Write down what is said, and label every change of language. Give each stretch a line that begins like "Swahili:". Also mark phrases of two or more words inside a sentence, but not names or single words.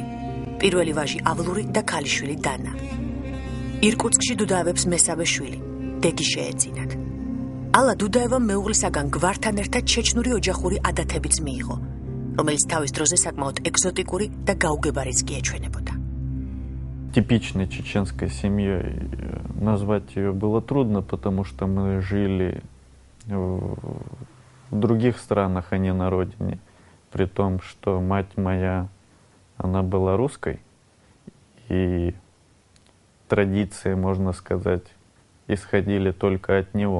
Georgian: პირველი ვაჟი ავლური და ქალიშვილი დანა. ირკუტსკში დუდაევებს მესამე შვილი, დეგი შეეძინათ. ალა დუდაევამ მეუღლისაგან გვართან ერთად ჩეჩნური ოჯახური ადათებიც მიიღო, რომელიც თავის დროზე საკმაოდ ეგზოტიკური და გაუგებარიც კი ეჩვენებოდა.
Russian: Типичной чеченской семьей назвать ее было трудно, потому что мы жили в других странах, а не на родине. При том, что мать моя, она была русской, и традиции, можно сказать, исходили только от него.